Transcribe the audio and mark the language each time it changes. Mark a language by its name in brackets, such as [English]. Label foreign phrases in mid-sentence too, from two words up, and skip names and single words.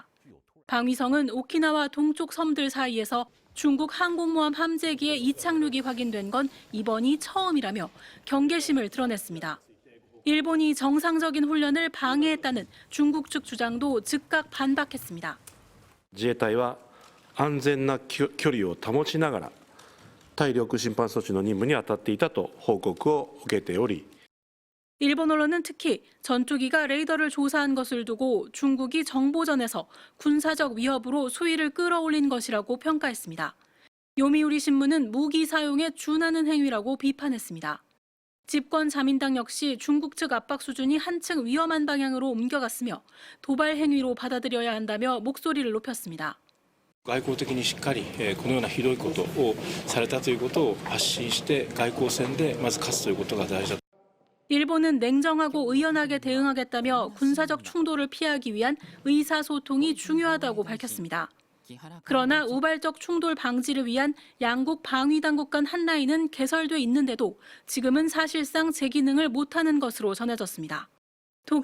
[Korean] 방위성은 오키나와 동쪽 섬들 사이에서 중국 항공모함 함재기의 이착륙이 확인된 건 이번이 처음이라며 경계심을 드러냈습니다. 일본이 정상적인 훈련을 방해했다는 중국 측 주장도 즉각 반박했습니다. [Japanese] 自衛隊は安全な距離を保ちながら対領空侵犯措置の任務に当たっていたと報告を受けており [Korean] 일본 언론은 특히 전투기가 레이더를 조사한 것을 두고 중국이 정보전에서 군사적 위협으로 수위를 끌어올린 것이라고 평가했습니다. 요미우리 신문은 무기 사용에 준하는 행위라고 비판했습니다. 집권 자민당 역시 중국 측 압박 수준이 한층 위험한 방향으로 옮겨갔으며 도발 행위로 받아들여야 한다며 목소리를 높였습니다. [Japanese] 外交的にしっかりこのようなひどいことをされたということを発信して外交戦でまず勝つということが大事だ。 [Korean] 일본은 냉정하고 의연하게 대응하겠다며 군사적 충돌을 피하기 위한 의사소통이 중요하다고 밝혔습니다. 그러나 우발적 충돌 방지를 위한 양국 방위당국 간 한라인은 개설돼 있는데도 지금은 사실상 제 기능을 못하는 것으로 전해졌습니다.